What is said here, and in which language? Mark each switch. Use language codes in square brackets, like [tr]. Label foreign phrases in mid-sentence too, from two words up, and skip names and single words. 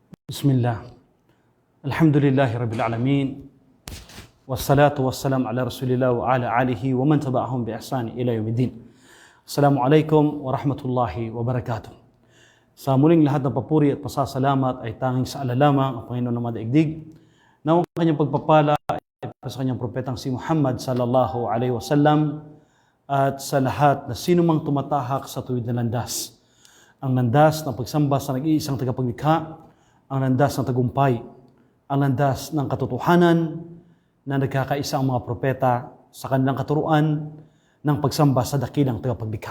[ar] Bismillah. الحمد لله رب العالمين والصلاة والسلام على رسول الله وعلى آله ومن تبعهم بإحسان إلى يوم الدين. السلام عليكم ورحمة الله وبركاته. [tl] Sa muling lahat ng papuri at pasasalamat ay tanging sa Allah lamang, ang Panginoon ng madaigdig. Na ang kanyang pagpapala ay sa kanyang propetang si Muhammad [ar] صلى الله عليه وسلم [tl] at sa lahat na sinumang tumatahak sa tuwid na landas. Ang landas ng pagsamba sa nag-iisang tagapaglikha, ang landas ng tagumpay, ang landas ng katotohanan na nagkakaisa ang mga propeta sa kanilang katuruan ng pagsamba sa dakilang tagapaglikha.